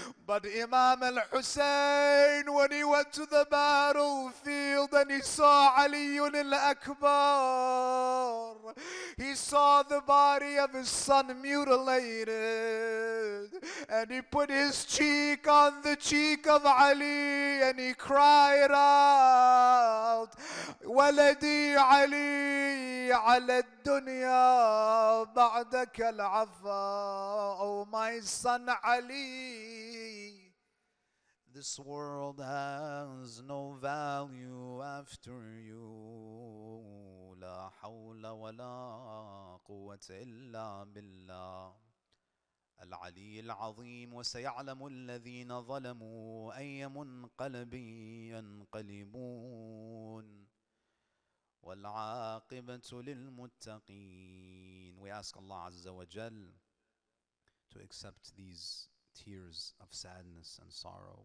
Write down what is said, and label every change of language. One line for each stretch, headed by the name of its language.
English: But Imam al-Hussein, when he went to the battlefield and he saw Ali al-Akbar, he saw the body of his son mutilated, and he put his cheek on the cheek of Ali and he cried out,
Arabic: Waladi Ali ala dunya ba'daka al-afa.
English: Oh my son Ali, this world has no value after you.
Arabic: لا حول ولا قوة إلا بالله العلي العظيم. وسيعلم الذين ظلموا أي منقلب ينقلبون والعاقبة للمتقين.
English: We ask Allah Azza wa Jal to accept these tears of sadness and sorrow.